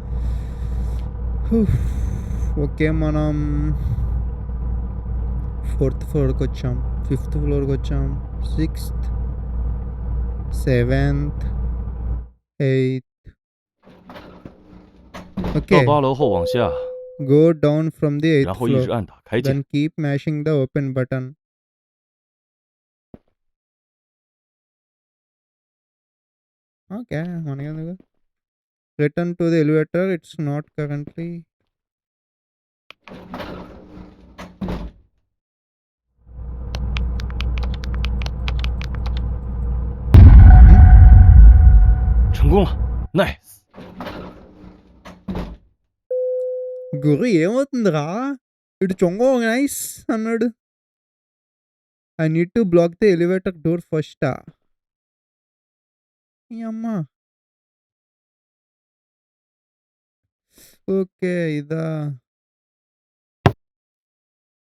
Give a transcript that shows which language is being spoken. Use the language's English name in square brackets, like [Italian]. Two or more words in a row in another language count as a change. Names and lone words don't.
[Telugu] ఓకే, మనం 4th ఫ్లోర్కి వచ్చాం, 5th ఫ్లోర్కి వచ్చాం, 6th, 7th, 8th. [Chinese] 到 [Telugu] ఓకే, [Chinese] 8 楼后往下， [English] go down from the 8th [Chinese] 然后一 [English] floor. [Chinese] 直按打开键。 [English] Then keep mashing the open button. [Telugu] ఓకే, మనకెందుకు? [English] Return to the elevator. It's not currently. Hmm? [Chinese] 成功了 ，nice。 [Telugu] గురు ఏమవుతుందిరా? ఇటు చొంగో నైస్ అన్నాడు. [English] I need to block the elevator door first. [Telugu] ఈ అమ్మ. ఓకే, ఇదా?